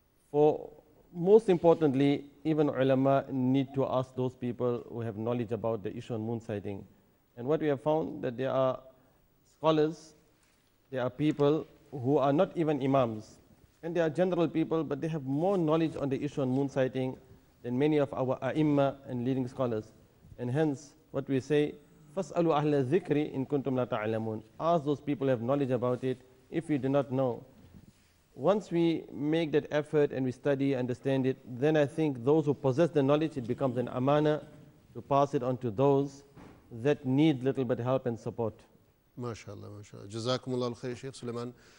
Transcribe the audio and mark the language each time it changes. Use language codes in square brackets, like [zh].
[en] For most importantly, even ulama need to ask those people who have knowledge about the issue on moon sighting. And what we have found that there are scholars, there are people who are not even imams, and they are general people, but they have more knowledge on the issue on moon sighting than many of our ai and leading scholars. [ar] And hence, what we say, فَاسْأَلُوا أَهْلَ الذِّكْرِ إِن كُنْتُمْ لَا تَعْلَمُونَ. [en] Ask those people who have knowledge about it if you do not know. Once we make that effort and we study, understand it, then I think those who possess the knowledge, it becomes an amana to pass it on to those that need little bit help and support. MashaAllah, MashaAllah. Jazakumullah khair, Sheikh Suleiman.